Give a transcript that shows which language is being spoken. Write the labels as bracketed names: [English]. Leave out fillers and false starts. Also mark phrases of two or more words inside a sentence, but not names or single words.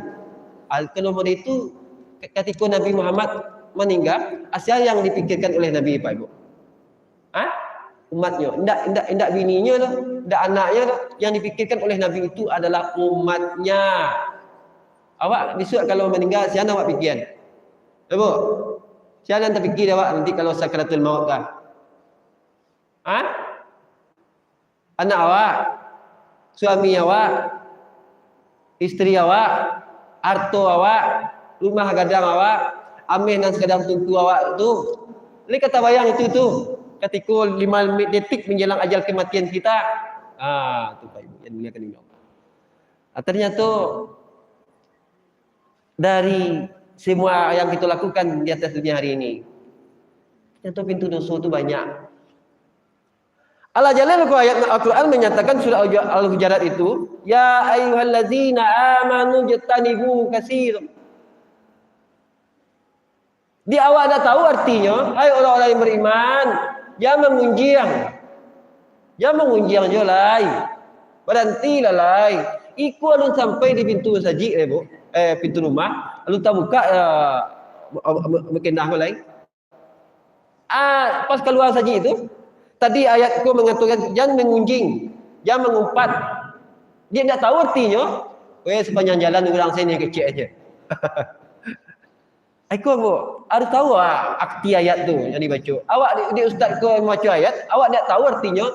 [Indonesian] Kalau itu ketika Nabi Muhammad meninggal, asal yang dipikirkan oleh Nabi Pak Ibu, umatnya, tidak bininya dah, tidak anaknya dah. Yang dipikirkan oleh Nabi itu adalah umatnya. Awak besok kalau meninggal, siapa awak fikir? Ibu, siapa yang terfikir awak nanti kalau sakaratul maut dah? Anak awak, suami awak, isteri awak, harta awak, rumah gadang awak, amin dan sekadang tungku awak tu. Ini kata bayang itu tu. Ketika 5 detik menjelang ajal kematian kita, tu Pak Ibu yang muliakan ini Allah. Ternyata dari semua yang kita lakukan di atas dunia hari ini, ternyata pintu dosa itu banyak. Allah Jalla wa ayat Al-Quran menyatakan surah Al-Hujurat itu, [Arabic] ya ayyuhallazina amanu jtanibu katsir. [Indonesian] Di awal dah tahu artinya, hai orang-orang yang beriman, jangan mengunjiang je lai. [Minangkabau] Berhentilah lai. Iku alun sampai di pintu saji Bu. Pintu rumah, alun tak buka berkendah lai. [Indonesian] Pas keluar saji itu, tadi ayatku mengatakan jangan mengunjing, jangan mengumpat. Dia tak tahu artinya. Sepanjang jalan orang sini kecil aja. Aku harus tahu arti ayat tu yang dibaca. Awak di ustaz kau membaca ayat, awak tak tahu artinya.